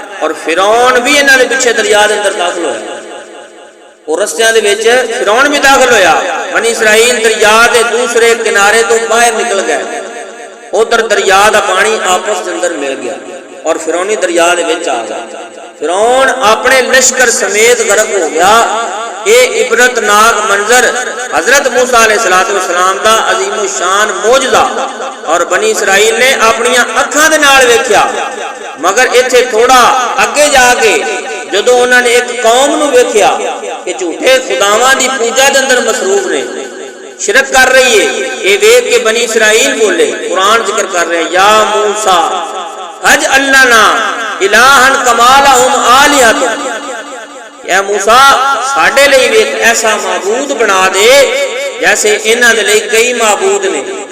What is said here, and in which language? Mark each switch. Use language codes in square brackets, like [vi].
[pa] اور فرعون بھی انہاں دے پیچھے دریا دے اندر داخل ہویا، اور رستیاں دے وچ فرعون بھی داخل ہویا. بنی اسرائیل دریا دے دوسرے کنارے تو باہر نکل گئے، ادھر دریا دا پانی آپس دے اندر مل گیا اور فرعونی دریا دے وچ آ گیا. فرعون اپنے لشکر سمیت غرق ہو گیا. یہ عبرت ناک منظر حضرت موسیٰ علیہ السلام دا عظیم الشان معجزہ اور بنی اسرائیل نے اپنی اکھاں دے نال ویکھیا. مگر ایتھے تھوڑا اگے جا کے جدو انہوں نے ایک قوم نو ویکھیا کہ جھوٹے خداواں دی پوجا دے اندر مصروف نے، شرک کر رہی ہے، یہ ویکھ کے بنی اسرائیل بولے. [ur] قرآن ذکر کر رہے ہیں [ar] یا موسیٰ اجعل لنا الہا کما لہم آلہۃ. [pa] اے موسیٰ ساڈے لئی ایک ایسا معبود بنا دے جیسے انہاں دے لئی کئی معبود نے.